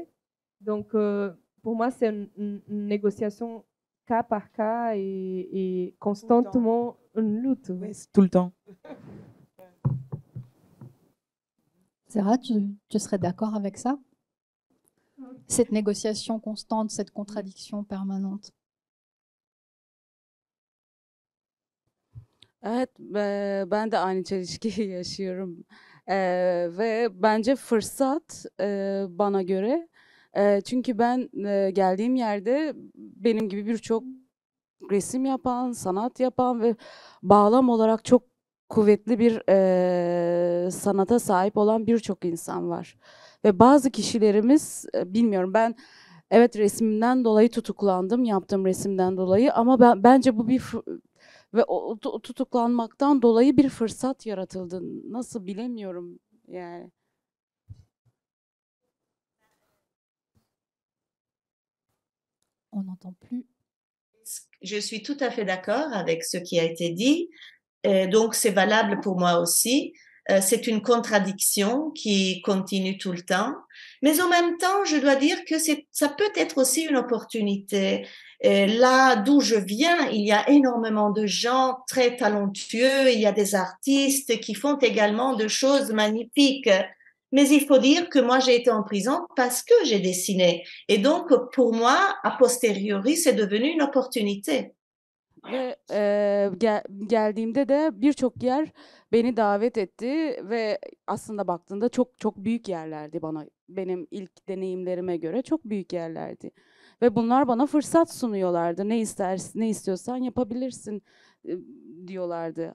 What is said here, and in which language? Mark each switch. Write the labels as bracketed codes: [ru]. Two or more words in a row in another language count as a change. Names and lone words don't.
[fr] Donc, pour moi, c'est une négociation cas par cas et constamment une lutte. Oui, c'est tout le temps. Sarah, tu serais d'accord avec ça? Cette négociation constante, cette contradiction permanente. [tr] Evet, ben de aynı çelişkiyi yaşıyorum. Ve bence fırsat bana göre. Çünkü ben geldiğim yerde benim gibi birçok resim yapan, sanat yapan ve bağlam olarak çok kuvvetli bir sanata sahip olan birçok insan var. Ve bazı kişilerimiz, bilmiyorum ben evet resmimden dolayı tutuklandım, yaptığım resimden dolayı ama bence bu bir ve o tutuklanmaktan dolayı bir fırsat yaratıldı. Nasıl bilemiyorum yani. [fr] On n'entend plus. Je suis tout à fait d'accord avec ce qui a été dit. Donc, c'est valable pour moi aussi. C'est une contradiction qui continue tout le temps. Mais en même temps, je dois dire que ça peut être aussi une opportunité. Là d'où je viens, il y a énormément de gens très talentueux. Il y a des artistes qui font également de choses magnifiques. Mais il faut dire que moi, j'ai été en prison parce que j'ai dessiné. Et donc, pour moi, a posteriori, c'est devenu une opportunité. [tr] Ve geldiğimde de birçok yer beni davet etti ve aslında baktığında çok çok büyük yerlerdi bana. Benim ilk deneyimlerime göre çok büyük yerlerdi. Ve bunlar bana fırsat sunuyorlardı. Ne istersin, ne istiyorsan yapabilirsin diyorlardı.